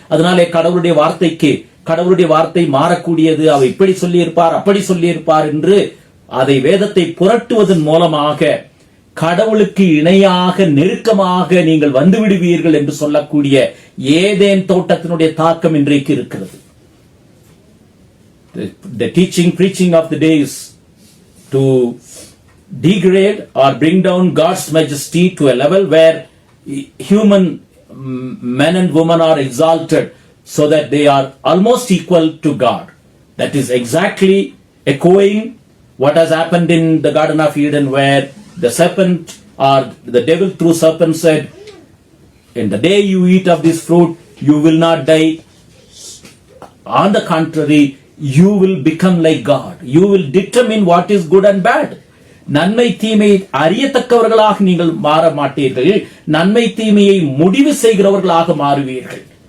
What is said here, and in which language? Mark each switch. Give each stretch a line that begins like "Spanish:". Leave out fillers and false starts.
Tamil: அதனாலே கடவுளுடைய வார்த்தை மாறக்கூடியது. அவர் இப்படி சொல்லியிருப்பார், அப்படி சொல்லியிருப்பார் என்று அதை வேதத்தை புரட்டுவதன் மூலமாக கடவுளுக்கு இணையாக நெருக்கமாக நீங்கள் வந்து விடுவீர்கள் என்று சொல்லக்கூடிய ஏதேன் தோட்டத்தினுடைய தாக்கம் இன்றைக்கு இருக்கிறது.
English: The preaching of the day is to degrade or bring down God's majesty to a level where human men and women are exalted so that they are almost equal to God. That is exactly echoing what has happened in the Garden of Eden, where the serpent or the devil through serpent said, in the day you eat of this fruit, you will not die. On the contrary, you will become like God. You will determine what is good and bad.
Tamil: நன்மை தீமை அறியத்தக்கவர்களாக நீங்கள் மாற மாட்டீர்கள், நன்மை தீமையை முடிவு செய்கிறவர்களாக மாறுவீர்கள்.